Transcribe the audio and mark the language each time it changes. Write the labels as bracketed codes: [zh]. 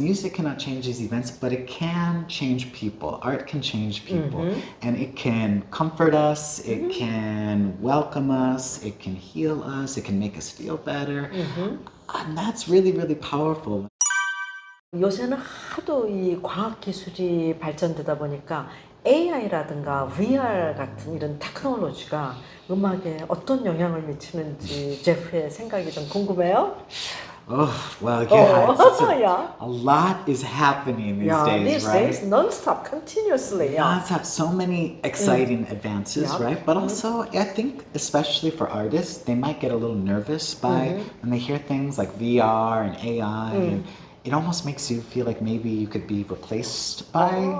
[en] Music cannot change these events, but it can change people. Art can change people. And it can comfort us, it can welcome us, it can heal us, it can make us feel better. And that's really, really powerful. [ko] 요새는 하도 이 과학기술이 발전되다 보니까 AI라든가 VR 같은 이런 테크놀로지가 음악에 어떤 영향을 미치는지 제프의 생각이 좀 궁금해요. [en] Oh, well, yeah, yeah. A lot is happening these days, these right? days, non-stop, continuously. Non-stop, so many exciting advances, right? But also, I think, especially for artists, they might get a little nervous by when they hear things like VR and AI, and it almost makes you feel like maybe you could be replaced by